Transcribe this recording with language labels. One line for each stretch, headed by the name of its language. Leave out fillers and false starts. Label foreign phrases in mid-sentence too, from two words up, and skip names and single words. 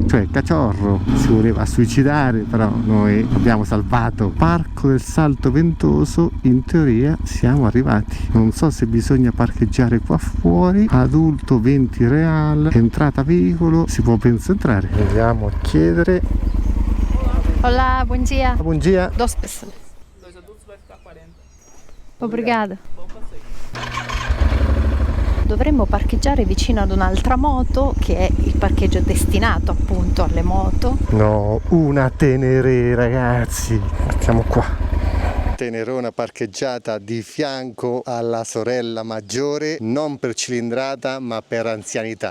Italian: cioè Caciorro si voleva suicidare, però noi abbiamo salvato. Parco del Salto Ventoso, in teoria siamo arrivati. Non so se bisogna parcheggiare qua fuori. Adulto 20 real, entrata veicolo, si può penso entrare. Andiamo a chiedere.
Portuguese: Olá, bom dia. Bom dia. 2 pessoas. 2 adultos vai ficar 40. Obrigada. Bom passeio.
Italian: Dovremmo parcheggiare vicino ad un'altra moto, che è il parcheggio destinato appunto alle moto. No, una Tenere ragazzi. Siamo qua. Tenerona parcheggiata di fianco alla sorella maggiore, non per cilindrata ma per anzianità.